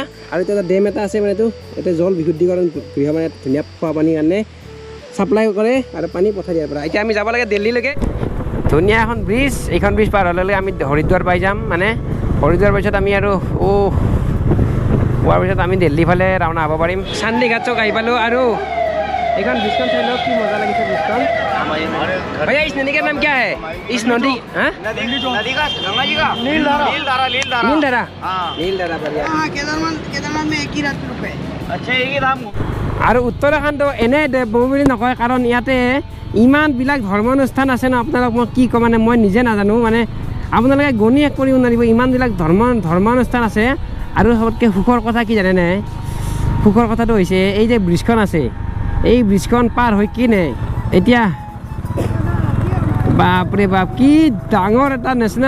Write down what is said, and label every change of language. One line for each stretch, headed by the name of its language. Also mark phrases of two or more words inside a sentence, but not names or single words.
Assamese: আৰু এতিয়া এটা ডেম এটা আছে, মানে এইটো এতিয়া জল বিশুদ্ধিকৰণ গৃহ, মানে ধুনীয়া খোৱা পানীৰ কাৰণে ছাপ্লাই কৰে আৰু পানী পঠাই দিয়াৰ পৰা। এতিয়া আমি যাব লাগে দিল্লীলৈকে, ধুনীয়া এখন ব্ৰিজ। এইখন ব্ৰিজ পাৰ হ'লে আমি হৰিদ্বাৰ পাই যাম, মানে হৰিদ্বাৰ পিছত আমি আৰু পোৱাৰ পিছত আমি দিল্লী ফালে ৰাওনা হ'ব পাৰিম। চান্দিঘাট চক আহি পালোঁ, আৰু এইখন ব্ৰিজখন চাই লওক, কি মজা লাগিছে ব্ৰিজখন।
Hindi: भैया इस नदी का नाम क्या है? इस नदी नदी का गंगा जी का नीलधारा नीलधारा बढ़िया। केदारनाथ में एक ही रात रुपए। अच्छा एक ही दाम।
Assamese: আৰু উত্তৰাখণ্ড এনে দেৱভূমি বুলি নকয়, কাৰণ ইয়াতে ইমানবিলাক ধৰ্মানুষ্ঠান আছে ন, আপোনালোক মই কি ক'ম, মানে মই নিজে নাজানো, মানে আপোনালোকে গণি শেষ কৰিব নোৱাৰিব, ইমানবিলাক ধৰ্মানুষ্ঠান আছে। আৰু সবতকৈ সুখৰ কথা কি জানেনে? সুখৰ কথাটো হৈছে এই যে ব্ৰিজখন আছে, এই ব্ৰিজখন পাৰ হৈ কিনে এতিয়া বাপৰে বাপ কি ডাঙৰ এটা নেশ্যনেল